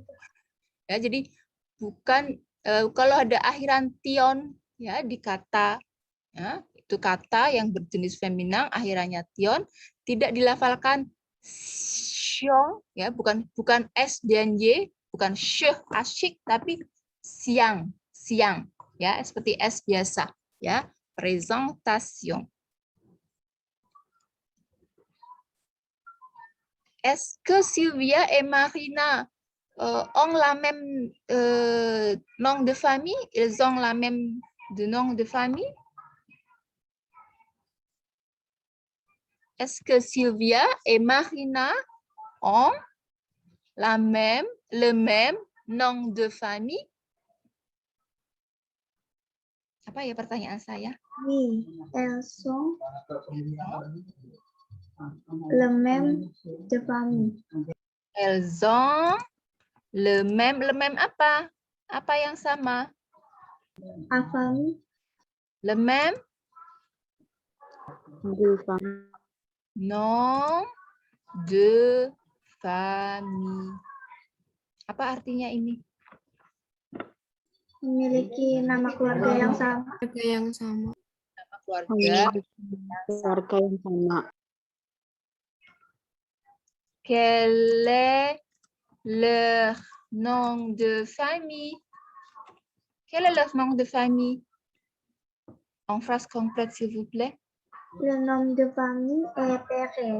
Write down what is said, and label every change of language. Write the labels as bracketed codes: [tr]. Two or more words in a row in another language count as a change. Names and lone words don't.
[id] Ya, jadi bukan kalau ada akhiran tion ya di kata, ya, itu kata yang berjenis feminan akhirannya tion, tidak dilafalkan xiong, ya, bukan s dan y, bukan syeh asyik, tapi siang, ya, seperti s biasa, ya, presentation. [fr] Est-ce que Sylvia et Marina ont la même nom de famille? Ils ont la même nom de famille? Est-ce que Sylvia et Marina ont le même nom de famille? [id] Apa ya pertanyaan saya? [fr] Oui, elles sont le même de famille. Elles ont le même apa? [id] Apa yang sama? [fr] A famille. Le même? nom de famille. [id] Apa artinya ini? Memiliki nama keluarga yang sama. Keluarga yang sama. Nama keluarga. Keluarga yang sama. [fr] Quel est leur nom de famille? Quel est leur nom de famille? En phrase complète, s'il vous plaît. Le nom de famille est Perez.